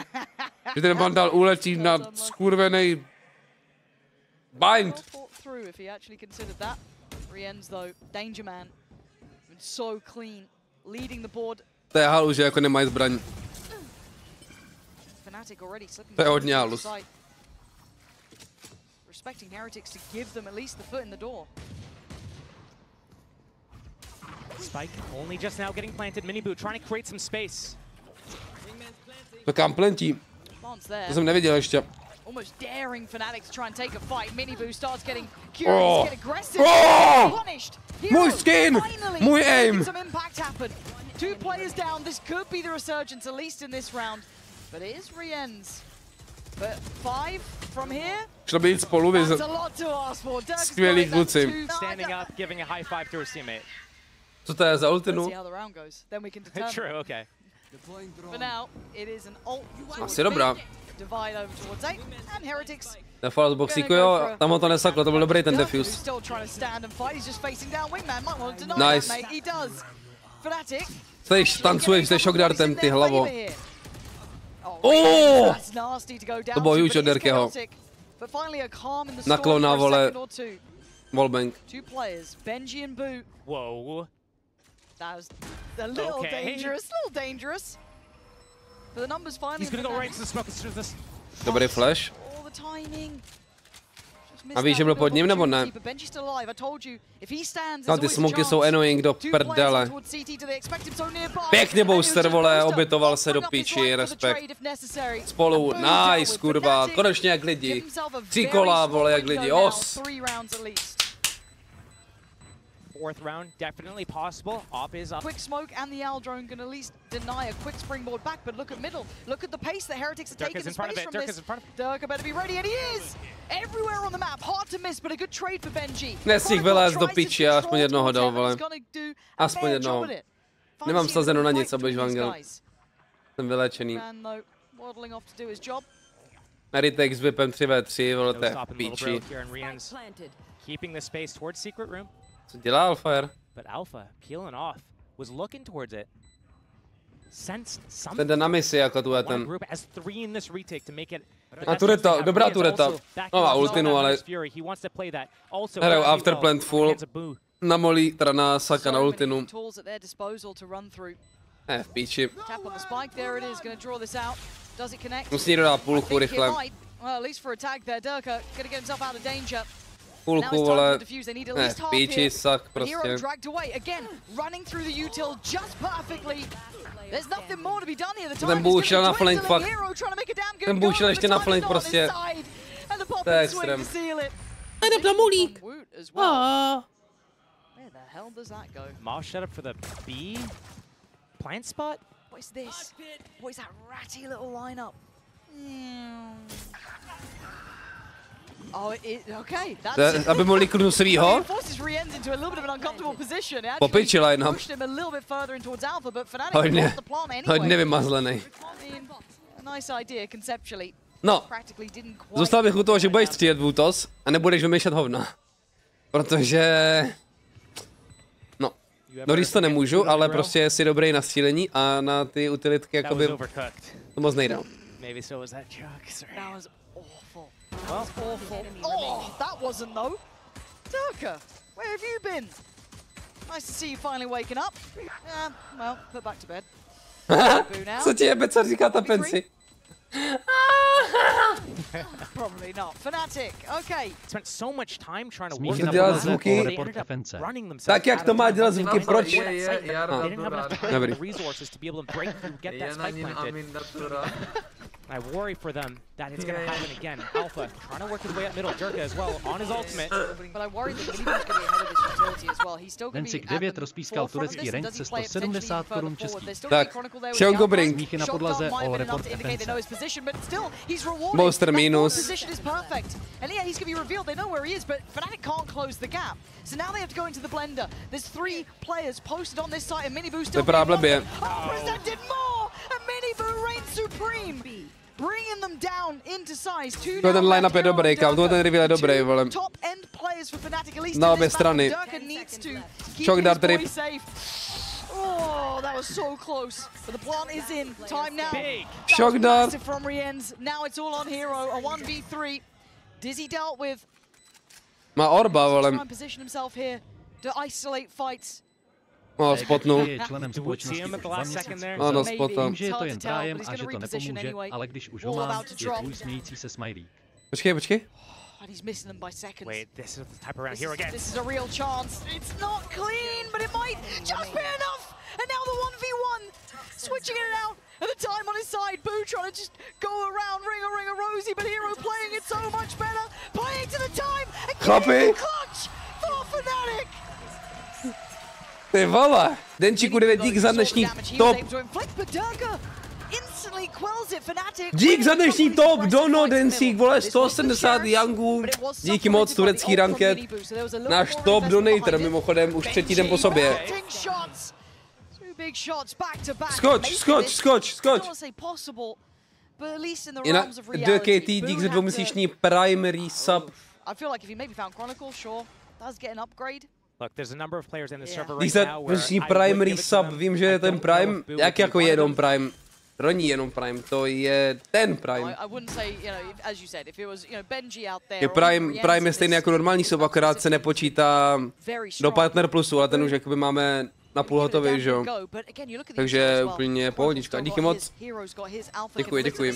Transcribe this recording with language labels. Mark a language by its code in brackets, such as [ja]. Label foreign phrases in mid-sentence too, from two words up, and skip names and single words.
[cs] Že ten Vandal uletí na skurvenej bind. [en] Well thought through if he actually considered that. Riens though, Danger Man, been so clean, leading the board. [cs] To je halu, že jako nemají zbraň. [en] Fnatic already slipping. [cs] To je hodně [en] side to [cs] halus. [en] side. Respecting Heretics to give them at least the foot in the door. Spike only just now getting planted. Miniboo trying to create some space. [cs] To kam plentí? [en] Plant's there. [cs] To jsem neviděl ještě. [en] Almost daring Fnatic to try and take a fight. Miniboo starts getting curious, get aggressive. Oh! Punished. [cs] Můj skin! [en] Finally [cs] Můj [en] making [cs] aim! [en] some impact happen. Two players down. This could be the resurgence, at least in this round. But it is Riens. But 5 from here. [cs] Šlo by jít spolu, [en] That's a lot to ask for. [cs] Skvělí kluci. [en] Standing up, giving a high five to his teammate. [cs] Co to je za [en] Let's [cs] ultinu? [en] see how the round goes. Then we can determine. True, okay. For now, it is an ult. [cs] Asi dobrá. [en] Divide over towards A, and Heretics. [cs] Na false boxíku, jo, tam ho to nesaklo, to byl dobrý ten defuse. [en] Still trying to stand and fight. He's just facing down Wingman. Might want to deny Nice. that, mate. He does. Fnatic. [cs] Seš, tancuješ se shock dartem, ty hlavo. Oh! Oh! To bylo huge od Derkeho. Naklona, vole. [en] Wallbang. Two players, Benji and Boo. Whoa. That was a little Okay. dangerous. But the numbers finally. He's gonna go right to the smoke as soon as this. [cs] Dobrý flash. [en] All the timing. [cs] A víš, že byl pod ním, nebo ne? No, ty smoky jsou annoying do prdele. Pěkně Boaster, vole, obětoval se do piči, respekt. Spolu, nice, kurva, konečně jak lidi. 3 kola, vole, jak lidi, os. [en] Fourth round, definitely possible. Op is up. Quick smoke and the Al drone can at least deny a quick springboard back, but look at middle. Look at the pace that Heretics are taking the space from this. Durka better be ready, and he is! Everywhere on the map, hard to miss, but a good trade for Benji. [cs] Nestih vylez do piči, já aspoň jednoho dal, vole. Aspoň jednoho. Nemám vsazeno na nic, abych vangel. Jsem vylečený. Eritek s whipem 3v3, vole, to je piči. [en] Keeping the space towards secret room. [cs] Co dělá Alfire? [en] But Alpha peeling off was looking towards it. Sensed something. [cs] Ten jde na misi, jako tu je ten. [en] Group has 3 in this retake to make it. [cs] A tureta, dobrá tureta. No má ultinu, ale hrajou [en] afterplant full. [cs] Na molí, teda na Saka na ultinu. V píči. Musí někdo dát půlku rychle. Půlku, vole, v píči, sak prostě. Ten Boo šel na flank, fakt. Ten Boo šel ještě na flank prostě. To je extrém. Jdem na mulík. [en] Mosh set up for the B plant spot. What is this? What is that ratty little lineup? Oh, okay. That's [cs] aby mohli klidnout svýho. Po piči line-up. Hodně vymazlený. [en] Nice idea conceptually. [cs] No, [en] Practically didn't quite. [cs] zůstal bych u toho, že budeš střílet Vutos a nebudeš vymýšlet hovna. Protože... No, když to nemůžu, ale prostě jsi dobrý na střílení a na ty utilitky jakoby to moc nejde. [en] Maybe so was that Chuck. Sorry. That was awful. That was awful. Oh, that wasn't though. Durka, where have you been? Nice to see you finally waking up. Yeah, well, put back to bed. Boo now. [cs] Co ti jebe, co říká ta Pensi? [en] Probably not. Fnatic, okay. Spent so much time trying to [cs] Smíš [en] work it [cs] dělat [en] up. [cs] zvuky? [en] They ended up running themselves [cs] Tak jak to má dělat zvuky, proč? [en] They didn't have enough [cs] Dobrý. [en] resources to be able to break through, get that spike planted. I worry for them that it's going to happen again. Alpha trying to work his way up middle. Durka as well on his ultimate. But I worry that Minibu's going to be ahead of this utility as well. He's still going to be [cs] Dencik [en] at [cs] 9 [en] the [cs] rozpískal [en] forefront of [cs] turecký [en] this. [cs] rank [en] Does he [cs] se [en] play it [cs] 170 [en] potentially [cs] korun [en] further forward? [cs] českých. [en] There's still [cs] Tak, [en] gonna be Chronicle there with [cs] Siongo [en] the Brink. [cs] Smíchy na [en] Shotgun [cs] podlaze [en] might [cs] o [en] have been [cs] report [en] enough to indicate they know his [cs] defense. [en] position, but still he's rewarded. [cs] Monster [en] That [cs] minus. [en] position is perfect. And yeah, he's going to be revealed. They know where he is, but Fnatic can't close the gap. So now they have to go into the blender. There's 3 players posted on this site, and Minibu still [cs] vypadá [en] being [cs] blbě. [en] one. Oh, presented more! And Minibu reigns supreme. Bringing them down into size. [cs] To ten line-up je dobrý, kámo, to ten reveal je dobrý, vole. [en] Top end players for Fnatic, at least [cs] Na [en] in [cs] obě [en] this [cs] strany. [en] battle. Durka needs to keep [cs] Shock [en] his [cs] dart [en] boy [cs] rip. [en] safe. Oh, that was so close. But the plant is in. Time now. Big. That [cs] Shock [en] was [cs] dart. [en] massive from Rienz. Now it's all on Hero. A 1v3. Dizzy dealt with. [cs] Má orba, [en] Try [cs] vole. [en] and position himself here to isolate fights. [cs] No, spotnul. Je členem [en] Would see [cs] společnosti [en] him at [cs] už [en] the [cs] 2 [en] last second [cs] měsíce. [en] there. [cs] Ano, [en] Maybe. [cs] spotam. Vím, že je to jen [en] Hard to tell, [cs] trájem [en] but he's [cs] a že [en] gonna [cs] to [en] reposition [cs] nepomůže, [en] anyway. [cs] ale když už [en] All [cs] ho mám, [en] about to [cs] je [en] drop. [cs] tvůj smějící se smajlík. Počkej, počkej. [en] And he's missing them by seconds. Wait, this is the type of round. Here again. This is a real chance. It's not clean, but it might just be enough. And now the 1v1, switching it out. And the time on his side. Boo trying to just go around, ring a Rosie, but Hero playing it so much better. Playing to the time. And Copy. getting the clutch for Fnatic. [cs] Ty vole. Denčíku 9 dík za dnešní top. Dík za dnešní top, Dono, Dencík, vole, 170 Youngů. Díky moc, turecký ranket. Náš [en] top donator, [cs] mimochodem, už 3. den po sobě. Skoč, skoč, skoč, skoč. I na DKT dík za 2měsíční [en] primary sub. Look, there's a number of players in the server [cs] Dík [en] right [cs] za [en] now where [cs] 2měsíční [en] I would [cs] primary [en] give it to [cs] sub, [en] them. [cs] vím, že [en] I [cs] je ten [en] don't know if [cs] prime, [en] Boo would [cs] jak [en] be [cs] jako [en] one of [cs] jenom [en] them. [cs] prime. To není jenom prime, to je ten prime. Je prime je stejný jako normální sub, akorát se nepočítá do Partner Plusu, ale ten už jakoby máme na půl hotový, že jo. Takže úplně pohodička, díky moc. Děkuji, děkuji.